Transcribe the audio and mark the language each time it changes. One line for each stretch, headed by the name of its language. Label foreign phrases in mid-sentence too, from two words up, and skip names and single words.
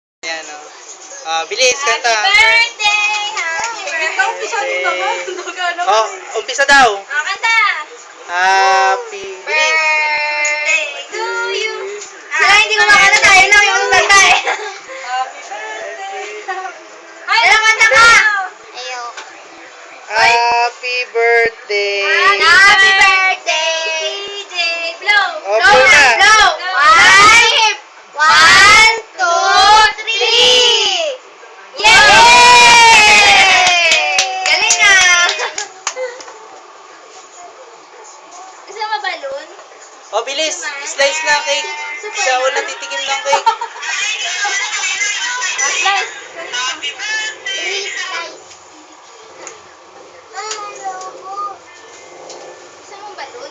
Filipino: Ayan, o. Bilis, kanta.
English: Happy birthday! Happy birthday!
Filipino: Oh, umpisa daw. Kanta! Happy, bilis.
English: Birthday to you!
Filipino: Sila hindi ko makanta, tayo lang yung kanta eh.
English: Happy birthday.
Filipino: Ay, kanta ka! Ayaw.
English: Happy birthday. Happy birthday! DJ, blow!
Filipino: Oh, blow na.
English: Blow! One, two, three!
Filipino: Yay! Galing ah! Gusto mo balloon? Oh, bilis. Slice na cake. Siya wala titikim ng cake. Slice! Gusto mo balloon?